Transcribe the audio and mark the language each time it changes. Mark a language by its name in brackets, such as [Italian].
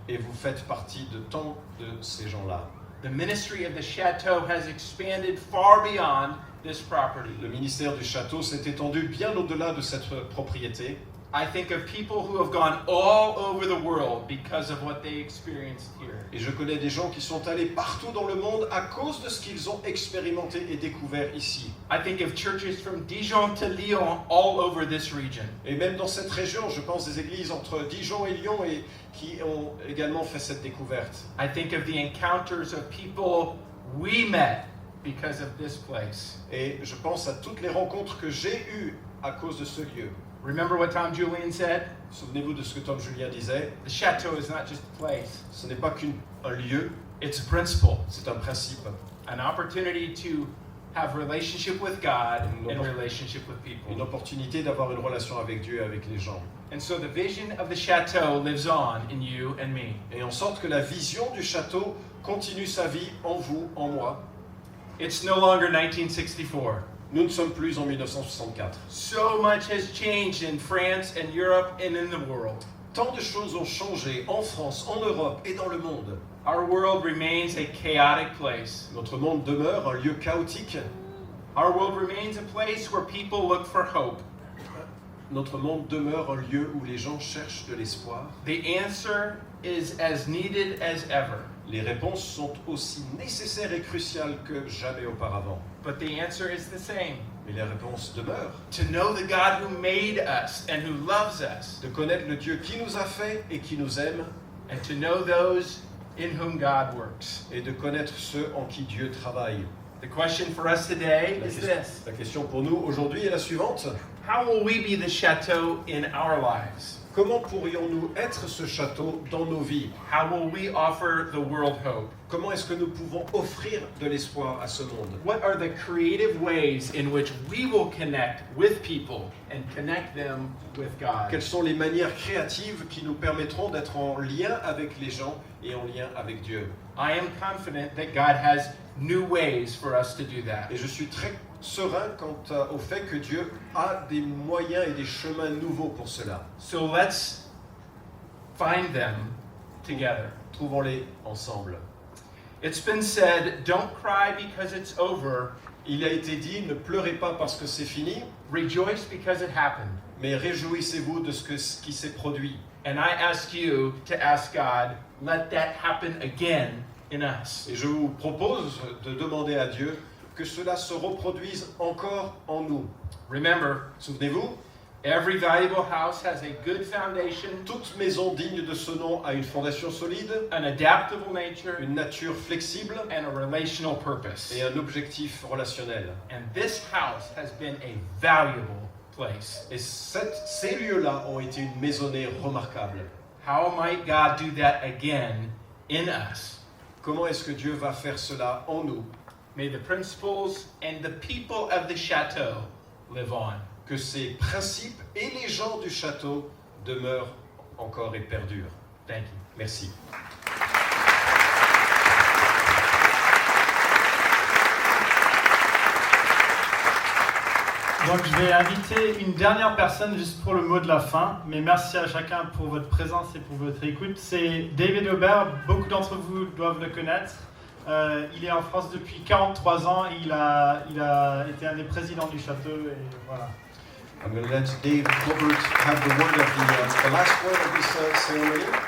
[French] Et vous faites partie de tant de ces gens-là. [English] The ministry of the chateau has expanded far beyond this property. [French] Le ministère du château s'est étendu bien au-delà de cette propriété. [English] I think of people who have gone all over the world because of what they experienced here. [French] Et je connais des gens qui sont allés partout dans le monde à cause de ce qu'ils ont expérimenté et découvert ici. [English] I think of churches from Dijon to Lyon all over this region. [French] Et même dans cette région, je pense des églises entre Dijon et Lyon et qui ont également fait cette découverte. [English] I think of the encounters of people we met because of this place. [French] Et je pense à toutes les rencontres que j'ai eues à cause de ce lieu. [English] Remember what Tom Julian said? [French] Souvenez-vous de ce que Tom Julien disait, [English] The chateau is not just a place, [French] ce n'est pas qu'un lieu, [English] it's a principle, [French] c'est un principe. [English] an opportunity to have relationship with God [French] Une [English] and relationship with people. [French] Une opportunité d'avoir une relation avec Dieu et avec les gens. [English] And so the vision of the chateau lives on in you and me. [French] Et en sorte que la vision du château continue sa vie en vous, en moi. [English] It's no longer 1964. [French] Nous ne sommes plus en 1964. [English] So much has changed in France and Europe and in the world. [French] Tant de choses ont changé en France, en Europe et dans le monde. [English] Our world remains a chaotic place. [French] Notre monde demeure un lieu chaotique. [English] Our world remains a place where people look for hope. [French] Notre monde demeure un lieu où les gens cherchent de l'espoir. [English] The answer is as needed as ever. [French] Les réponses sont aussi nécessaires et cruciales que jamais auparavant. [English] But the answer is the same. [French] Mais les réponses demeurent. [English] To know the God who made us and who loves us, [French] De connaître le Dieu qui nous a fait et qui nous aime, [English] and to know those in whom God works. [French] et de connaître ceux en qui Dieu travaille. [English] The question for us today is this. [French] La question pour nous aujourd'hui est la suivante. [English] How will we be the chateau in our lives? [French] Comment pourrions-nous être ce château dans nos vies? [English] How will we offer the world hope? [French] Comment est-ce que nous pouvons offrir de l'espoir à ce monde? [English] What are the creative ways in which we will connect with people and connect them with God? [French] Quelles sont les manières créatives qui nous permettront d'être en lien avec les gens et en lien avec Dieu? [English] I am confident that God has new ways for us to do that. [French] Et je suis très serein quant au fait que Dieu a des moyens et des chemins nouveaux pour cela. [English] So let's find them together. [French] Trouvons-les ensemble. [English] It's been said, don't cry because it's over, [French] Il a été dit, ne pleurez pas parce que c'est fini, [English] rejoice because it happened. [French] mais réjouissez-vous de ce qui s'est produit. [English] And I ask you to ask God, let that happen again in us. [French] Et je vous propose de demander à Dieu que cela se reproduise encore en nous. [English] Remember, [French] Souvenez-vous, [English] every valuable house has a good foundation, [French] toute maison digne de ce nom a une fondation solide, [English] an adaptable nature, [French] une nature flexible [English] and a relational purpose. [French] et un objectif relationnel. [English] And this house has been a valuable place. [French] Et ces lieux-là ont été une maisonnée remarquable. [English] How might God do that again in us? [French] Comment est-ce que Dieu va faire cela en nous? [English] May the principles and the people of the chateau live on. [French] Que ces principes et les gens du château demeurent encore et perdurent. [English] Thank you. [French] Merci. Donc je vais inviter une dernière personne juste pour le mot de la fin, mais merci à chacun pour votre présence et pour votre écoute. C'est David Aubert, beaucoup d'entre vous doivent le connaître. Il est en France depuis 43 ans, il a été un des présidents du château et voilà. [English] I'm going to let Dave Colbert have the word of the last word of this ceremony.